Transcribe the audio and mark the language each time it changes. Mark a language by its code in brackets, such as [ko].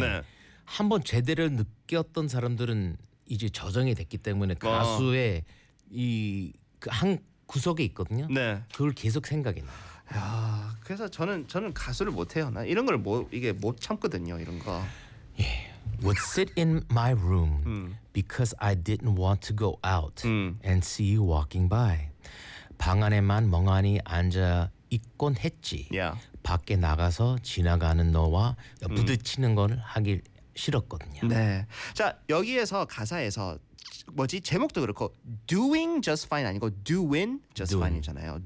[ko] 네. 한번 제대로 느꼈던 사람들은 이제 저정이 됐기 때문에 가수의 이 그 한 구석에 있거든요. 네. 그걸 계속 생각이 나요. 야, 그래서 저는 가수를 못 해요. 나 이런 걸 이게 못 참거든요. 이런 거. [en] Yeah. Would sit in my room because I didn't want to go out and see you walking by. [ko] 방 안에만 멍하니 앉아 있곤 했지. [en] Yeah. [ko] 밖에 나가서 지나가는 너와 부딪히는 걸 하길 싫었거든요. 네. 자, 여기에서 가사에서 뭐지? 제목도 그렇고 doing just fine 아니고 doing just fine이잖아요.